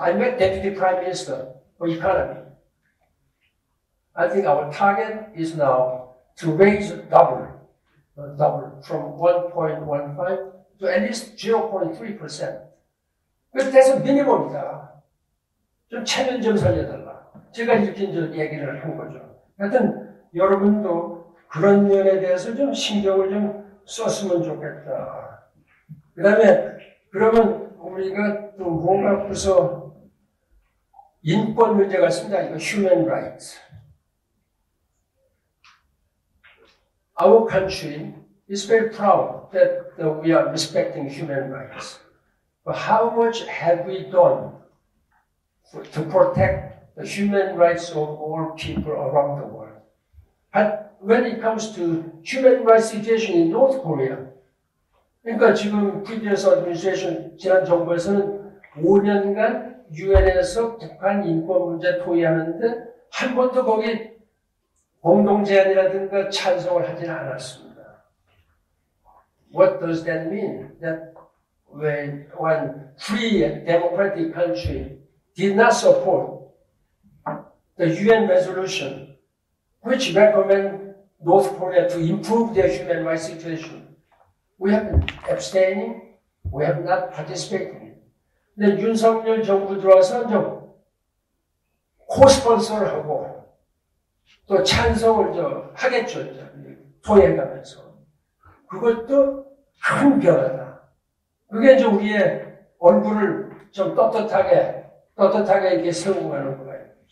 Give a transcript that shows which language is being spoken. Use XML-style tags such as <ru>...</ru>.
<en>I met Deputy Prime Minister for Economy. I think our target is now to raise double from 1.15 to at least 0.3%. That's a minimum이다.</en> <ko>좀 체면 좀 살려달라. 제가 이렇게 얘기를 한 거죠. 하여튼 여러분도 그런 면에 대해서 좀 신경을 좀 썼으면 좋겠다. 그 다음에 그러면 우리가 또 뭔가 벌써 인권 문제가 있습니다. 이거</ko> <en>human rights. Our country is very proud that we are respecting human rights. But how much have we done to protect the human rights of all people around the world? But when it comes to human rights situation in North Korea,</en> <ko>그러니까 지금</ko> <en>previous administration,</en> <ko>지난 정부에서는 5년간 유엔에서 북한 인권 문제 토의하는데 한 번도 거기 공동 제안이라든가 찬성을 하지는 않았습니다.</ko> <en>What does that mean? That when one free and democratic country did not support the UN resolution which recommend North Korea to improve their human rights situation, we have been abstaining, we have not participated.</en> <ko>근데 윤석열 정부 들어와서 좀 코스폰서를 하고 또 찬성을 하겠죠. 토해가면서. 그것도 큰 변화다. 그게 이제 우리의 얼굴을 좀 떳떳하게 이렇게 세우고 가는 거예요.</ko>